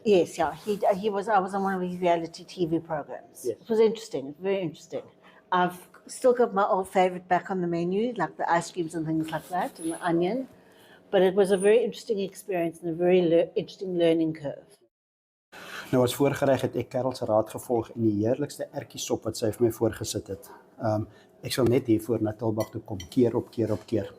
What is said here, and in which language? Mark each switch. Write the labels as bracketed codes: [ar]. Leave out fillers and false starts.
[en] Yes, yeah. He was. I was on one of his reality TV programs. Yes. It was interesting. Very interesting. I've still got my old favorite back on the menu, like the ice creams and things like that, and the onion. But it was a very interesting experience and a very interesting learning curve. [af] Nou as voorgereg het ek Karel se raad gevolg en die heerlikste ertjiesop wat sy vir my voorgesit het. Ek sal net hier voor na Tilbag toe kom, keer op keer.